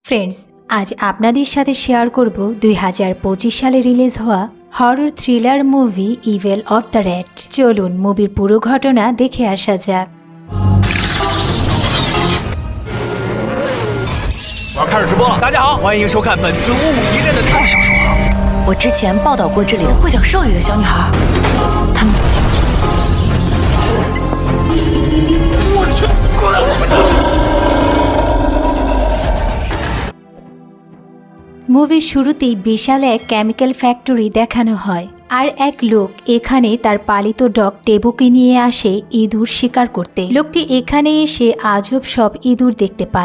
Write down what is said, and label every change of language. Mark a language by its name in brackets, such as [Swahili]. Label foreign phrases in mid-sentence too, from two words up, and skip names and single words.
[Bangla] ফ্রেন্ডস, আজ আপনাদের সাথে শেয়ার করব 2025 সালে রিলিজ হওয়া [English] horror thriller movie [Bangla] ইভেল অফ দ্য র্যাট। চলুন মুভির পুরো ঘটনা দেখে আসা যাক। [Chinese] 我要开始直播了，大家好，欢迎收看本次《巫母一刃》的探小说。我之前报道过这里的会讲兽语的小女孩，她们。我去，快来我们这！ [Bangla] মুভির শুরুতেই বিশাল এক [English] chemical factory [Bangla] দেখানো হয়, আর এক লোক এখানে তার পালিত ডগ টেবুকে নিয়ে আসে ইঁদুর শিকার করতে। লোকটি এখানে এসে আজব সব ইঁদুর দেখতে পায়।